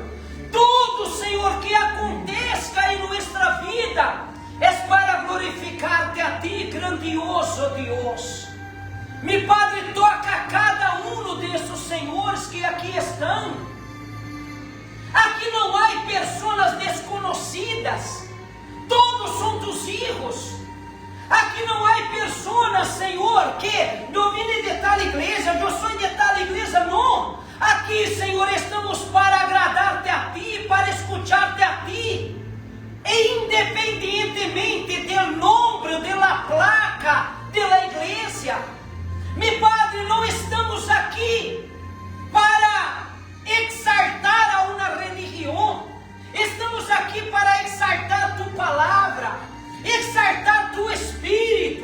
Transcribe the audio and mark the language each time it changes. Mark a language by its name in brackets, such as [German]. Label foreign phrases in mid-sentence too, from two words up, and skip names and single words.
[Portuguese] Tudo, Senhor, que aconteça em nossa vida é para glorificar-te a ti, grandioso Deus. [Spanish] Mi Padre, [Portuguese] toca cada um desses senhores que aqui estão. Aqui não há pessoas desconhecidas, todos são [Spanish] tus hijos. [Portuguese] Aqui não há pessoas, Senhor, porque eu vim de tal igreja, eu sou de tal igreja. Não, aqui, Senhor, estamos para agradar-te a Ti, para escuchar-te a Ti, e independentemente do nome, da placa, da igreja. Meu Padre, não estamos aqui para exaltar a uma religião, estamos aqui para exaltar Tu palavra, exaltar Tu Espírito.